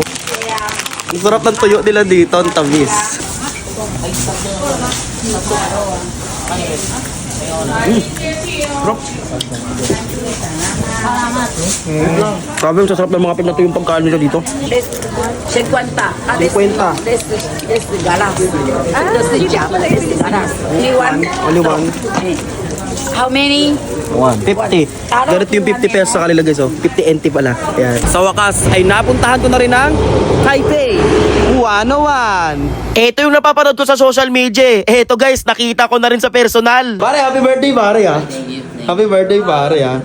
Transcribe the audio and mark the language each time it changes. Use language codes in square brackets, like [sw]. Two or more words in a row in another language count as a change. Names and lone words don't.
[tl] Ang sarap ng tuyo nila dito. Ang tamis. Sabi yung sasarap ng mga pinato yung pagkaan nila dito. 50. 50. Este galas. Este jam. Este galas. [en] Only one. How many? 50. [tl] Ganito yung 50 pesos sa kanila guys, oh. 50 NT pala. Ayan. Sa wakas ay napuntahan ko na rin ang Taipei 101. Ito yung napapanood ko sa [en] social media. [tl] Ito guys, nakita ko na rin sa personal. Pare, [en] happy birthday [tl] pare ah. [en] Happy birthday [tl] pare ah.